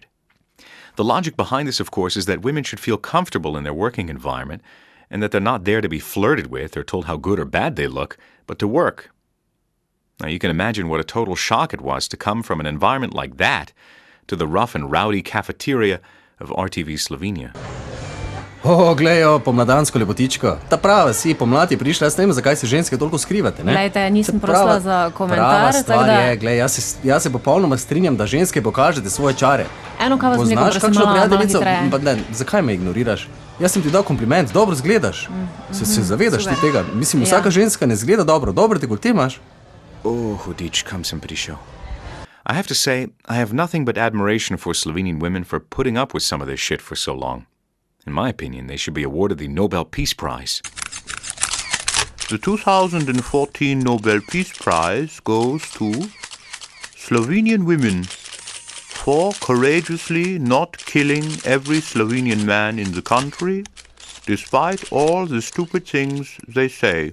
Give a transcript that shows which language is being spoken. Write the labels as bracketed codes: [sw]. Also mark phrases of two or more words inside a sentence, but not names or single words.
[en] The logic behind this, of course, is that women should feel comfortable in their working environment and that they're not there to be flirted with or told how good or bad they look, but to work. Now, you can imagine what a total shock it was to come from an environment like that to the rough and rowdy cafeteria of RTV Slovenia. [sl] Glejo, pomladansko lepotičko. Ta prava si, pomlad je prišla, jaz ne vem, zakaj se ženske toliko skrivate, ne? Glejte, nisem prosila za komentar. Prava stvar je, glej, jaz se popolnoma strinjam, da ženske pokažete svoje čare. Eno, kaj vas nekaj, da sem malo hitreje. Pa ne, zakaj me ignoriraš? Jaz sem ti dal kompliment, dobro zgledaš. Se zavedaš ti tega? Mislim, vsaka ženska ne zgleda dobro, dobro te kot ti imaš. Hudič, kam sem prišel? [en] I have to say, I have nothing but admiration for Slovenian women for putting up with some of this shit for so long. In my opinion, they should be awarded the Nobel Peace Prize. The 2014 Nobel Peace Prize goes to Slovenian women for courageously not killing every Slovenian man in the country, despite all the stupid things they say.